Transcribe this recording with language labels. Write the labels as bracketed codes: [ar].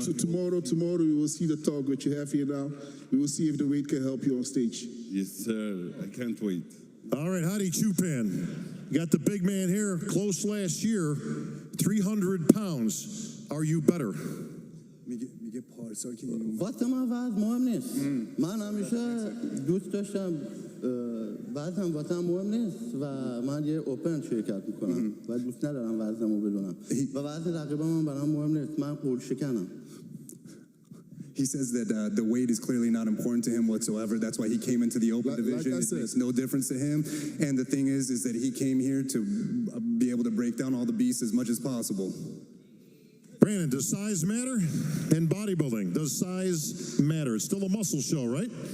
[en] So tomorrow we will see the talk which you have here now. We will see if the weight can help you on stage. Yes, sir. I can't wait. All right, Hadi Chupan. You got the big man here, close last year, 300 pounds. Are you better? [fa] واسه من وزن مهم نیست. من همیشه دوست داشتم وزنم واسه مهم نیست و من یه اوپن شرکت میکنم و دوست ندارم وزنمو بدونم و وزن رقیبم من برام مهم نیست. من قول شکنم. [en] He says that the weight is clearly not important to him whatsoever. That's why he came into the open division. It makes no difference to him. And the thing is that he came here to be able to break down all the beasts as much as possible. Brandon, does size matter in bodybuilding? Does size matter? It's still a muscle show, right?